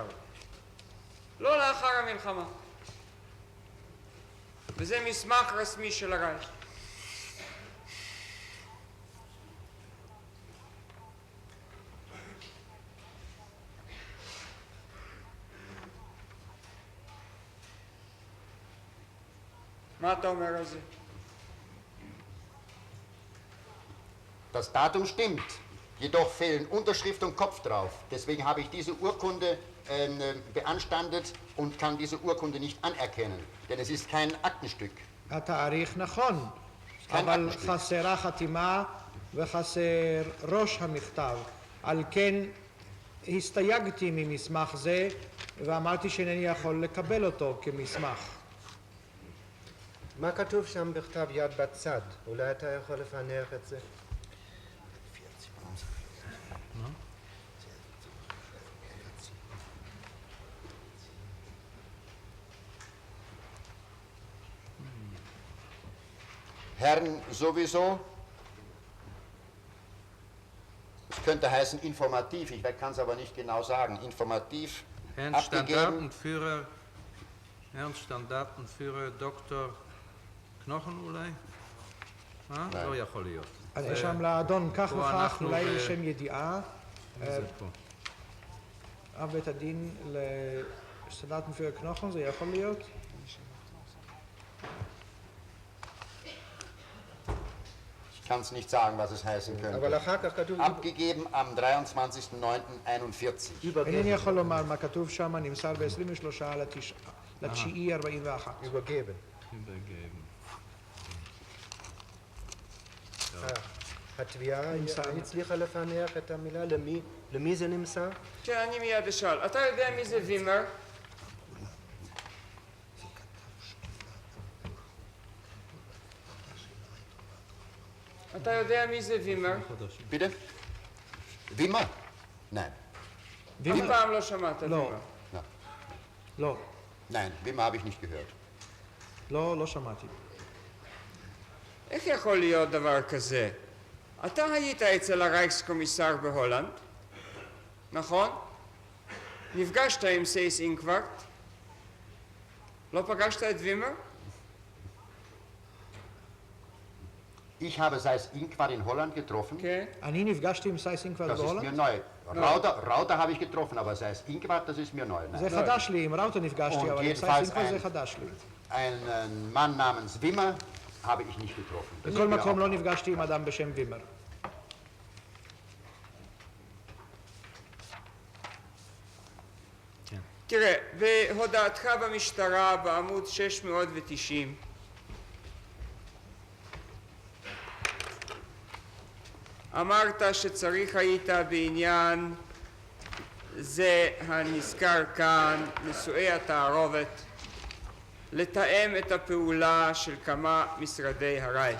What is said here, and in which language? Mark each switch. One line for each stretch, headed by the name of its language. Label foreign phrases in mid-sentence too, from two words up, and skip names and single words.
Hebrew: לא לאחר המלחמה. וזה מסמך רשמי של הרייך. מה אתה אומר על זה?
German: Das Datum stimmt, jedoch fehlen Unterschrift und Kopf drauf. Deswegen habe ich diese Urkunde beanstandet und kann diese Urkunde nicht anerkennen, denn es ist kein Aktenstück.
Hebrew: התאריך נכון, אבל חסרה חתימה וחסר ראש המכתב. על כן הסתייגתי ממסמך זה ואמרתי שאינני יכול לקבל אותו כמסמך. מה כתוב שם בכתב יד בצד? אולי אתה יכול לפענח את זה?
German: Herren sowieso, es könnte heißen informativ, ich kann es aber nicht genau sagen, informativ Herrn abgegeben. Standartenführer Dr.
Hebrew: Knochen אולי? לא יכול להיות. אז יש שם לאדון כך וכך, אולי לשם ידיעה. זה פה. בית הדין סלטן für Knochen, זה יכול להיות?
German: Ich kann es nicht sagen, was es heißen könnte.
Hebrew: אבל אחר כך כתוב...
German: Abgegeben am 23.09.41.
Hebrew: אינני יכול לומר מה כתוב שם, נמסר ב-23/9/41.
German: übergeben.
Hebrew: התביעה הצליחה לפענח את המילה, למי זה נמסר? כן, אני מיד אשאל. אתה יודע מי זה וימר? אתה יודע מי זה וימר?
German: Bitte? Wimmer? Nein.
Hebrew: אף פעם לא שמעת לא. וימר. לא,
German: Nein, Wimmer habe ich nicht gehört.
Hebrew: לא שמעתי. איך יכול להיות דבר כזה? אתה היית אצל הרייקסקומיסר בהולנד, נכון? נפגשת עם סייס אינקוורט? לא פגשת את וימר?
German: Ich habe Seyss Inquart in Holland getroffen.
Hebrew: כן. אני נפגשתי עם סייס אינקוואט
German: Das ist mir
Hebrew: בהולנד?
German: neu. Rauter habe ich getroffen, aber Seyss Inquart, das ist mir neu. Nein.
Hebrew: זה חדש לי, עם ראוטה נפגשתי, אבל עם סייס אינקוואט זה חדש לי.
German: Einen Mann namens Wimmer habe ich nicht getroffen. Das
Hebrew: בכל
German: ist mir
Hebrew: מקום
German: auch-
Hebrew: לא נפגשתי עם אדם בשם וימר. תראה, בהודעתך במשטרה בעמוד 690 אמרת שצריך היית בעניין זה הנזכר כאן, נישואי התערובת, לתאם את הפעולה של כמה משרדי הרייך.